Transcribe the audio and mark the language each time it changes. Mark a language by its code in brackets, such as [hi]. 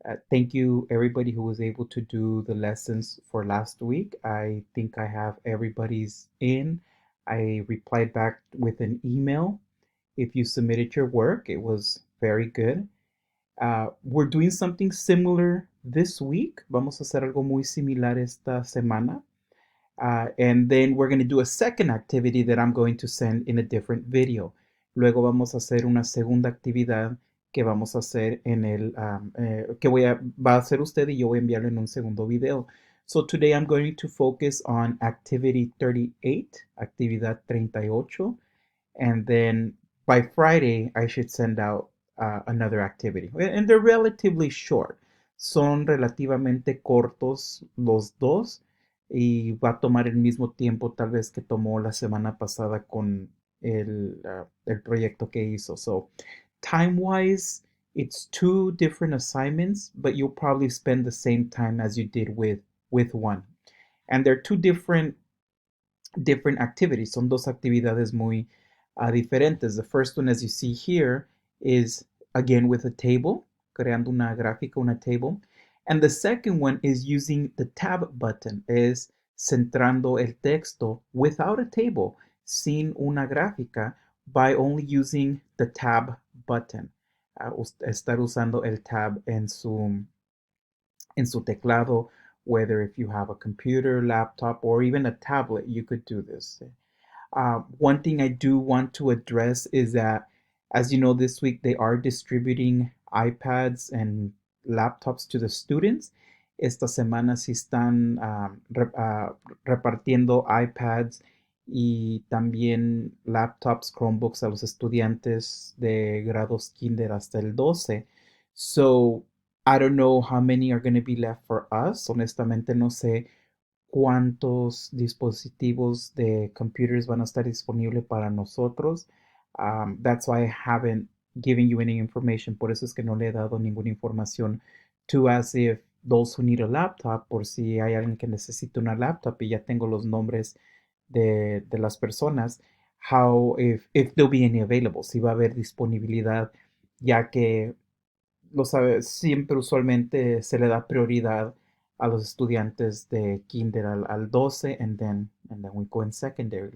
[en] Thank you, everybody who was able to do the lessons for last week. I think I have everybody's in. I replied back with an email. If you submitted your work, it was very good. We're doing something similar this week. [es] Vamos a hacer algo muy similar esta semana. [en] And then we're going to do a second activity that I'm going to send in a different video. [es] Luego vamos a hacer una segunda actividad que vamos a hacer en va a hacer usted y yo voy a enviarlo en un segundo video. [en] So today I'm going to focus on activity 38, actividad 38, and then by Friday I should send out another activity. And they're relatively short. [es] Son relativamente cortos los dos y va a tomar el mismo tiempo tal vez que tomó la semana pasada con el proyecto que hizo. [en] So time wise, it's two different assignments, but you'll probably spend the same time as you did with one. And they're two different activities. [es] Son dos actividades muy diferentes. [en] The first one, as you see here, is again with a table, [es] creando una gráfica, [en] una table. And the second one is using the tab button, [es] es centrando el texto [en] without a table, [es] sin una gráfica, [en] by only using the tab button. [es] Estar usando el tab en su teclado, [en] whether if you have a computer, laptop, or even a tablet, you could do this. One thing I do want to address is that, as you know, this week they are distributing iPads and laptops to the students. [es] Esta semana sí están repartiendo iPads y también laptops, Chromebooks a los estudiantes de grados kinder hasta el 12. [en] So I don't know how many are going to be left for us. [es] Honestamente no sé cuántos dispositivos de computers van a estar disponibles para nosotros. [en] That's why I haven't given you any information. [es] Por eso es que no le he dado ninguna información [en] to as if those who need a laptop, [es] por si hay alguien que necesita una laptop y ya tengo los nombres de las personas, [en] how if there'll be any available, [es] si va a haber disponibilidad, ya que lo sabe, siempre usualmente se le da prioridad a los estudiantes de kinder al 12 [en] and then we go in secondary.